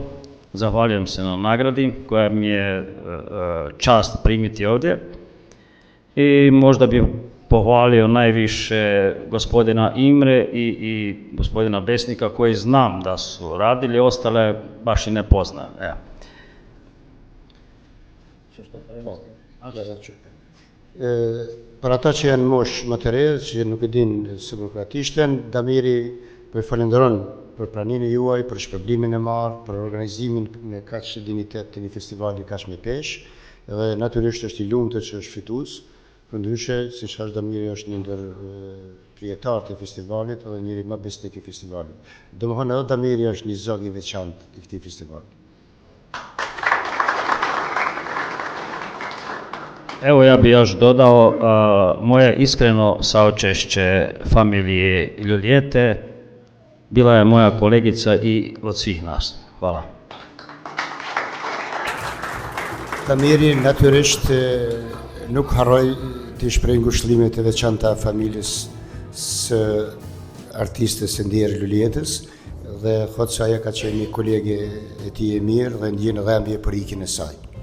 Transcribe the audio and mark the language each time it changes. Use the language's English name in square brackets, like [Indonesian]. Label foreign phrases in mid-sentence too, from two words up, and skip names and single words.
[Bosnian] Zahvaljujem se na nagradi koja mi je čast primiti ovdje I možda bih pohvalio najviše gospodina Imre I gospodina Besnika koji znam da su radili, ostale baš I ne poznajem. [Albanian] Për ata që janë mosh më të re, që nuk e dinë se nuk ishten, Damiri po I falenderon për pranimin e juaj, për shpërblimin e marrë, për organizimin me kaq dignitet të një festivali kaq me peshë, dhe natyrisht është I lumtur që është fitues. Përndryshe, siç thash Damiri është një ndër krijetarët e festivalit dhe njëri më besnik I festivalit. Domethënë edhe Damiri është një zog I veçantë I këtij festivali. [Bosnian] Evo ja bih još dodao moje iskreno saučešće familiji Ljuljete. Bila je moja kolegica I od svih nas. Hvala. [Albanian] Damiri natyrisht nuk harroi të shprehë ngushëllimet e veçanta familjes së artistes së ndjerë Luljetës dhe thotë se ajo ka qenë një kolege e tij e mirë dhe ndjen dhëmbje për ikjen e saj.